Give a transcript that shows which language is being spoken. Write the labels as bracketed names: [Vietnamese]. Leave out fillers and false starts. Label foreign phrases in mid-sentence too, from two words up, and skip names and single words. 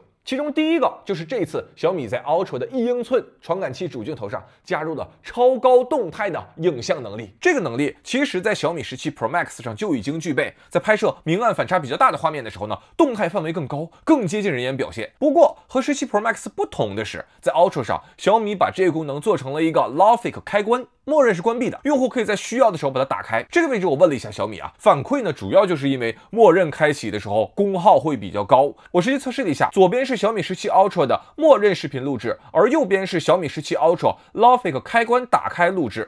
[Chinese] 其中第一个就是這一次小米在 Ultra 的1英寸傳感器主鏡頭上加入了超高動態的影像能力。這個能力其實在小米17 Pro Max 上就已經具備，在拍攝明暗反差比較大的畫面的時候呢，動態範圍更高，更接近人眼表現。不過和17 Pro Max 不同的是，在 Ultra 上，小米把這個功能做成了一個 LAWFIC 開關，默認是關閉的，用戶可以在需要的時候把它打開。這個位置我問了一下小米啊，反饋呢主要就是因為默認開啟的時候功耗會比較高。我實際測試了一下，左邊是小米17 Ultra 的默認視頻錄製，而右邊是小米17 Ultra LAWFIC 開關打開錄製。